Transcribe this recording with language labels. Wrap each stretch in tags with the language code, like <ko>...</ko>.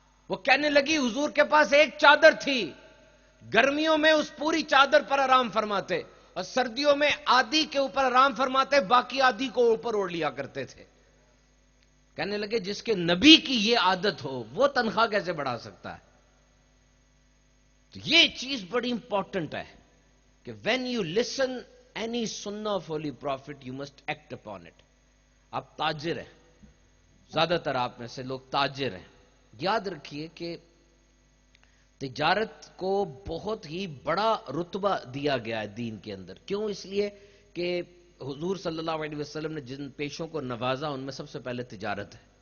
<ur>وہ کہنے لگی حضور کے پاس ایک چادر تھی, گرمیوں میں اس پوری چادر پر آرام فرماتے اور سردیوں میں آدھی کے اوپر آرام فرماتے, باقی آدھی کو اوپر اوڑھ لیا کرتے تھے. کہنے لگے جس کے نبی کی یہ عادت ہو وہ تنخواہ کیسے بڑھا سکتا ہے. تو یہ چیز بڑی امپورٹنٹ ہے کہ</ur> <en>when you listen any sunnah of holy prophet you must act upon it.</en> <ur>آپ تاجر ہیں, زیادہ تر آپ میں سے لوگ تاجر ہیں. یاد رکھیے کہ تجارت کو بہت ہی بڑا رتبہ دیا گیا ہے دین کے اندر. کیوں؟ اس لیے کہ حضور صلی اللہ علیہ وسلم نے جن پیشوں کو نوازا ان میں سب سے پہلے تجارت ہے.</ur>